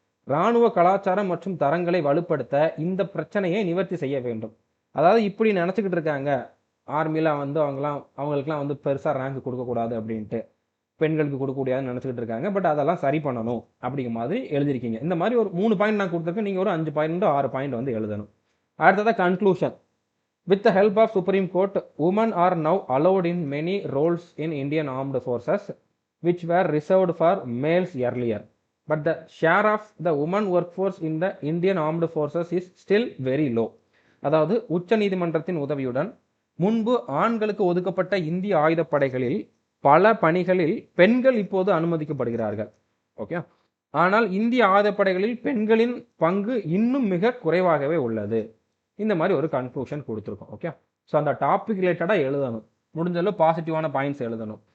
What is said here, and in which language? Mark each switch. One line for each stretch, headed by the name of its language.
Tamil: இராணுவ கலாச்சாரம் மற்றும் தரங்களை வலுப்படுத்த இந்த பிரச்சனையை நிவர்த்தி செய்ய வேண்டும். அதாவது இப்படி நினச்சிக்கிட்டு இருக்காங்க, ஆர்மியில் வந்து அவங்களுக்குலாம் வந்து பெருசாக ரேங்க் கொடுக்கக்கூடாது அப்படின்ட்டு, பெண்களுக்கு கொடுக்கக்கூடாதுன்னு நினச்சிக்கிட்டு இருக்காங்க. பட் அதெல்லாம் சரி பண்ணணும் அப்படிங்கிற மாதிரி எழுதியிருக்கீங்க. இந்த மாதிரி ஒரு 3 பாயிண்ட் நான் கொடுத்துருக்கேன், நீங்கள் ஒரு 5 பாயிண்ட் 6 பாயிண்ட் வந்து எழுதணும். அடுத்ததாக conclusion.
English: With the help of Supreme Court, women are now allowed in many roles in Indian armed forces which were reserved for males earlier. But the share of the women workforce in the Indian armed forces is still very low.
Tamil: அதாவது உச்ச நீதிமன்றத்தின் உதவியுடன் முன்பு ஆண்களுக்கு ஒதுக்கப்பட்ட இந்திய ஆயுதப்படைகளில் பல பணிகளில் பெண்கள் இப்போது அனுமதிக்கப்படுகிறார்கள். ஓகே, ஆனால் இந்திய ஆயுதப்படைகளில் பெண்களின் பங்கு இன்னும் மிக குறைவாகவே உள்ளது. இந்த மாதிரி ஒரு கன்க்ளூஷன் கொடுத்துருக்கோம். ஓகே, ஸோ அந்த டாபிக் ரிலேட்டடாக எழுதணும், முடிஞ்சளவு பாசிட்டிவான பாயிண்ட்ஸ் எழுதணும்.